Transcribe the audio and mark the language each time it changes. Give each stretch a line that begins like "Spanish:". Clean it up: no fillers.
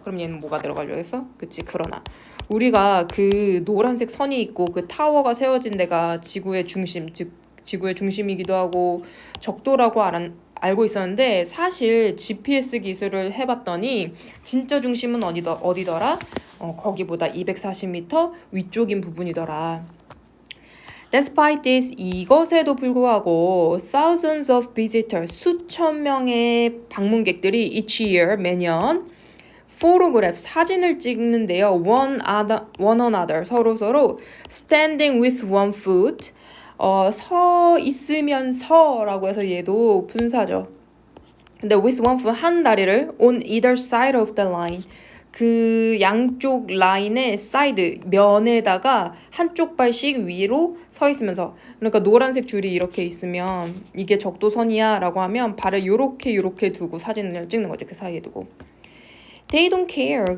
Korean: 그럼 얘는 뭐가 들어가려겠어? 그치, 그러나. 우리가 그 노란색 선이 있고 그 타워가 세워진 데가 지구의 중심, 즉 지구의 중심이기도 하고 적도라고 알고 있었는데, 사실 GPS 기술을 해봤더니 진짜 중심은 어디더라? 거기보다 240m 위쪽인 부분이더라.
English: Despite this,
Korean: 이것에도 불구하고
English: thousands of visitors,
Korean: 수천 명의 방문객들이
English: each year,
Korean: 매년
English: photograph
Korean: 사진을 찍는데요.
English: one another
Korean: 서로
English: standing with one foot
Korean: 서 있으면서라고 해서 얘도 분사죠. 근데
English: with one foot
Korean: 한 다리를
English: on either side of the line
Korean: 그 양쪽 라인의 사이드 면에다가 한쪽 발씩 위로 서 있으면서 그러니까 노란색 줄이 이렇게 있으면 이게 적도선이야 라고 하면 발을 요렇게 두고 사진을 찍는 거지. 그 사이에 두고
English: They don't care.